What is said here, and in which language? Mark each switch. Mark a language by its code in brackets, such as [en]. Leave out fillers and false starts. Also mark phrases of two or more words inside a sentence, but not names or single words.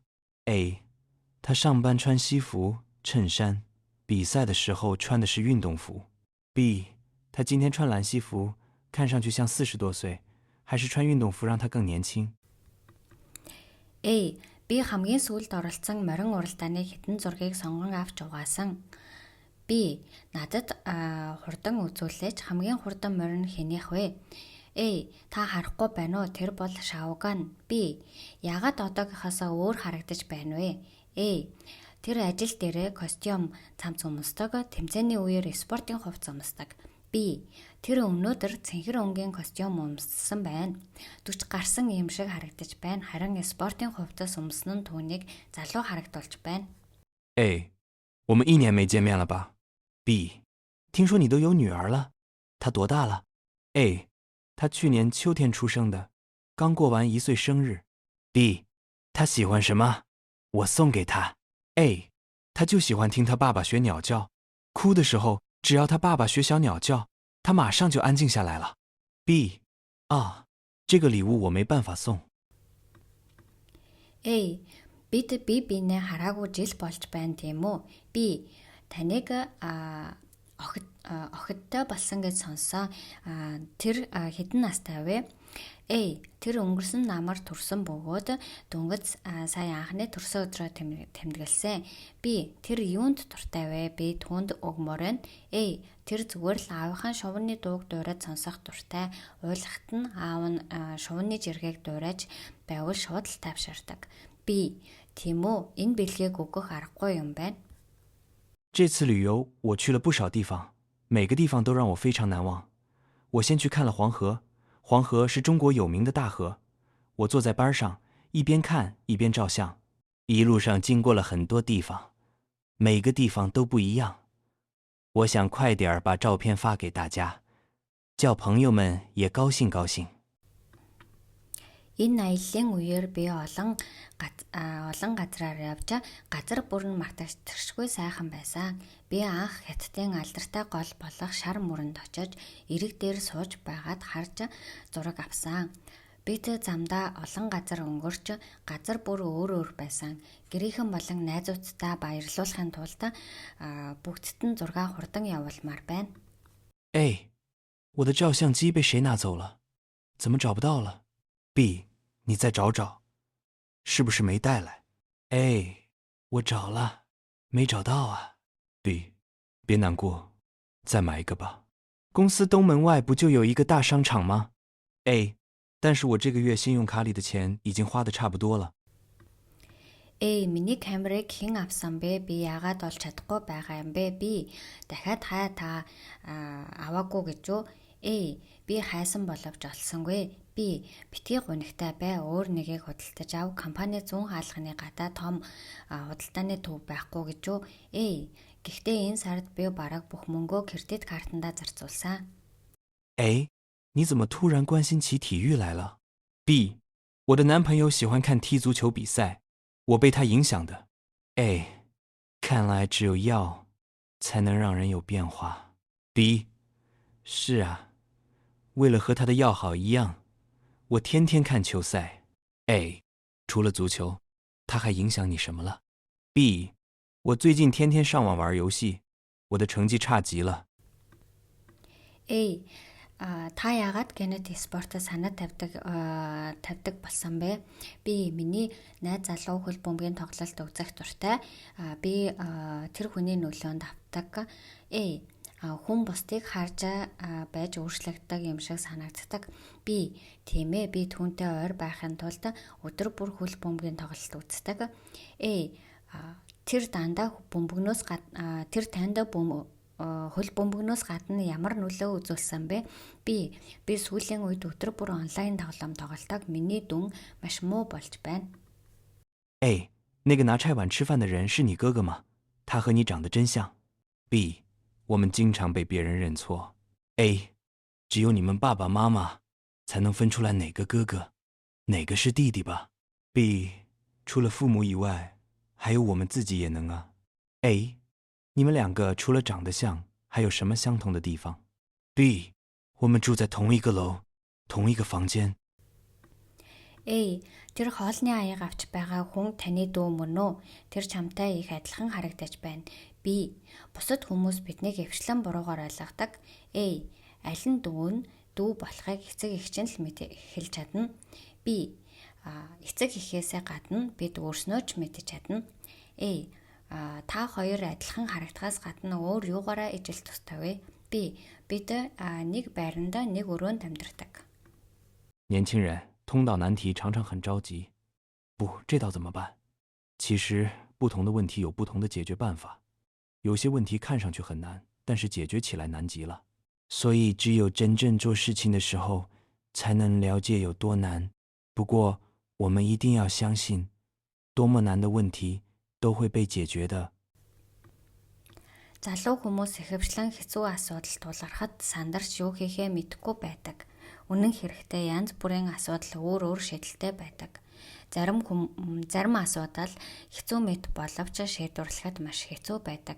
[zh] A， 他上班穿西服、衬衫，比赛的时候穿的是运动服。B， 他今天穿蓝西服，看上去像40多岁，还是穿运动服让他更年轻。 [mn] A. Би хамгийн сүүлд оролцсон морин уралдааны хэдэн зургийг сонгон авч угаасан. B. Надад хурдан үзүүлээч хамгийн хурдан морин хэнийх вэ? A. Та харахгүй байна уу? Тэр бол Шауган. B. Яагаад одоогийнхоосоо өөр харагдаж байна вэ? A. Тэр ажил дээрээ костюм цамц өмсдөг, тэмцээний үеэр спортын хувцас өмсдөг. B. Тэр өнөөдөр цэнхэр өнгийн костюм өмссөн байна. 40 гарсан юм шиг харагдаж байна. Харин спортын хувцас өмсөн нь түүнийг залуу харагдуулж байна. [zh] A，我们1年没见面了吧？ B， 听说你都有女儿了，她多大了？ A， 她去年秋天出生的，刚过完1岁生日。B， 她喜欢什么？我送给她。A， 她就喜欢听她爸爸学鸟叫，哭的时候只要她爸爸学小鸟叫，她马上就安静下来了。B， 啊，这个礼物我没办法送。 [mn] A. Бид бие биенээ хараагүй жил болж байна тийм үү? B. Таныг охидтой болсон гэж сонссон. Тэр хэдэн настай вэ? A. Тэр өнгөрсөн намар төрсөн бөгөөд дөнгөж сая анхны төрсөн өдрөө тэмдэглэсэн. B. Тэр юунд дуртай вэ? B. Түүнд өгмөр байна. A. Тэр зүгээр л аавынхаа шувууны дууг дуурайж сонсох дуртай. Уйлахт нь аав нь шувууны жиргэг дуурайж байвал шууд л тавширдаг. B. Тийм үү? Энэ бэлгийг өгөх аргагүй юм байна. [zh] 这次旅游我去了不少地方，每个地方都让我非常难忘。我先去看了黄河，黄河是中国有名的大河。我坐在班上，一边看一边照相，一路上经过了很多地方，每个地方都不一样。我想快点把照片发给大家，叫朋友们也高兴高兴。 [mn] Энэ аяллаа үеэр би олон газраар явж газар бүр нь мартагшгүй сайхан байсан. Би анх Хятадын алдартай гол болох шар мөрөнд очиж эрэг дээр сууж байгаад харж зураг авсан. Бид замдаа олон газар өнгөрч газар бүр өөр байсан. Гэрийнхэн болон найзуудтай баярлуулахын тулд бүгдд нь зураг хурдан явуулмаар байна. [zh] A，我的照相机被谁拿走了？怎么找不到了？ B， 你再找找，是不是没带来？ A， 我找了，没找到啊。B， 别难过，再买一个吧。公司东门外不就有一个大商场吗？ A， 但是我这个月信用卡里的钱已经花得差不多了。 [mn] A. Миний камерыг хэн авсан бэ? Би яагаад олж чадахгүй байгаа юм бэ? B. Дахиад та аваагүй гэж үү? A. Би хайсан боловч олсонгүй. B. Битгий гунигтай бай. Өөр нэгийг худалдаж ав. Компани зүүн хаалганы гадаа том худалдааны төв байхгүй гэж үү? A. Гэхдээ энэ сард би бараг бүх мөнгөө кредит картандаа зарцуулсан. [zh] A，你怎么突然关心起体育来了？ B， 我的男朋友喜欢看踢足球比赛，我被他影响的。A， 看来只有药才能让人有变化。B， 是啊，为了和他的药好一样，我天天看球赛。A， 除了足球，他还影响你什么了？ B， 我最近天天上网玩游戏，我的成绩差极了。 [mn] A. Та яагаад генет спортод санаа тавьдаг болсон бэ? B. Миний найз залуу хөл бөмбөгийн тоглолт үзэх дуртай. B. Тэр хүний нөлөөнд автдаг. A. Хүн бусдыг харж байж өөрчлөгдөг юм шиг санагддаг. B. Тийм ээ, би түүнтэй ойр байхын тулд өдөр бүр хөл бөмбөгийн тоглолт үздэг. A. Тэр танд хөл бөмбөгнөөс гадна ямар нөлөө үзүүлсэн бэ? B. Би сүүлийн үед өдөр бүр онлайн тоглоом тоглодог. Миний дүн маш муу болж байна. [zh] A，那个拿菜碗吃饭的人是你哥哥吗？他和你长得真像。B， 我们经常被别人认错。A， 只有你们爸爸妈妈才能分出来哪个哥哥，哪个是弟弟吧。B， 除了父母以外，还有我们自己也能啊。A， 你们两个除了长得像，还有什么相同的地方 ？B， 我们住在同一个楼，同一个房间。 [mn] A. Тэр хоолны аяг авч байгаа хүн таны дүү мөн үү? Тэр чамтай их адилхан харагдаж байна. B. Бусад хүмүүс биднийг эвчлэн буруугаар ойлгодог. A. Аль нь дүү нь дүү болохыг эцэг эх чинь л хэлж чадна. B. Эцэг эхээсээ гадна бид өөрснөө ч мэдэж чадна. A. Та хоёр адилхан харагдахаас гадна өөр юугаараа ижил тустай вэ? B. Бид нэг байранда нэг өрөөнд амьдардаг. [zh] 年轻人通道难题常常很着急，不，这道怎么办？其实不同的问题有不同的解决办法，有些问题看上去很难，但是解决起来难极了。所以只有真正做事情的时候，才能了解有多难。不过我们一定要相信，多么难的问题都会被解决的。 [mn] Залуу хүмүүс ихэвчлэн хэцүү асуудал тулгархад сандарч юу хийхээ мэдэхгүй байдаг. Үнэн хэрэгтээ янз бүрийн асуудал өөр шийдэлтэй байдаг. Зарим асуудал хэцүү мэт боловч шийдвэрлэхэд маш хэцүү байдаг.